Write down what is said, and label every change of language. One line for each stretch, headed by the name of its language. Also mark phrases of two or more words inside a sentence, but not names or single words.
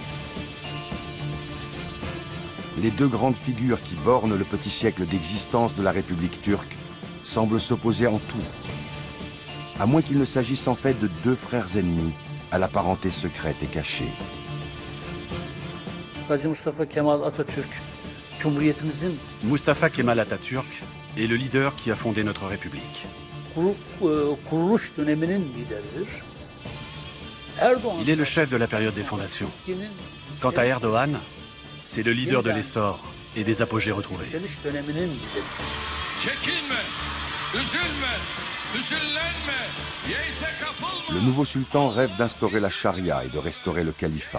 French: Les deux grandes figures qui bornent le petit siècle d'existence de la République turque semblent s'opposer en tout, à moins qu'il ne s'agisse en fait de deux frères ennemis à la parenté secrète et cachée.
Turkish: Mustafa Kemal Atatürk, Cumhuriyetimizin
French: Mustafa Kemal Atatürk est le leader qui a fondé notre République.
Turkish: kuruluş döneminin lideridir.
French: Il est le chef de la période des fondations. Quant à Erdogan, c'est le leader de l'essor et des apogées retrouvés. Le nouveau sultan rêve d'instaurer la charia et de restaurer le califat.